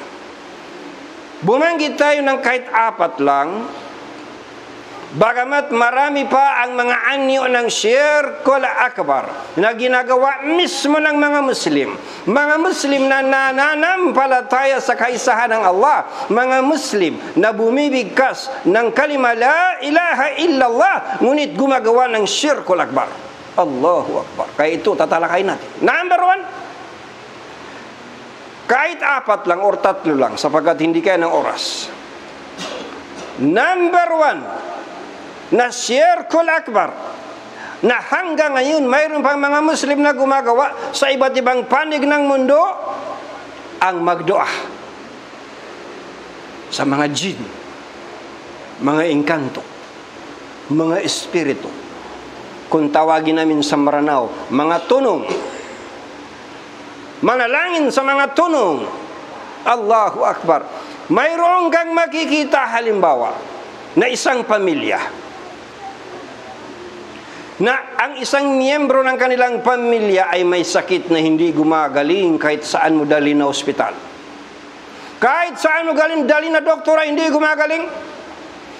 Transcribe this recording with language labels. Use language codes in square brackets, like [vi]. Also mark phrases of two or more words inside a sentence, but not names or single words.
[tl] Bumanggit tayo ng kahit 4 lang, bagamat marami pa ang mga anyo ng [ar] الشرك الأكبر [tl] na ginagawa mismo ng mga Muslim. Mga Muslim na nananampalataya sa kaisahan ng Allah. Mga Muslim na bumibigkas ng kalima [ar] لا إله إلا الله, [tl] ngunit gumagawa ng [ar] الشرك الأكبر. الله أكبر. [tl] Kaya ito tatalakayin natin. Number 1, kahit 4 lang or 3 lang sapagkat hindi kaya ng oras. Number 1, na [ar] الشرك الأكبر [tl] na hanggang ngayon mayroon pang mga Muslim na gumagawa sa iba't ibang panig ng mundo, ang magdoa sa mga jin, mga engkanto, mga espiritu, kung tawagin namin sa Maranao, mga tunong, manalangin sa mga tunong. [ar] الله أكبر. [tl] Mayroon kang makikita halimbawa na isang pamilya na ang isang miyembro ng kanilang pamilya ay may sakit na hindi gumagaling kahit saan mo dali na ospital. Kahit saan mo galing dali na doktora, hindi gumagaling.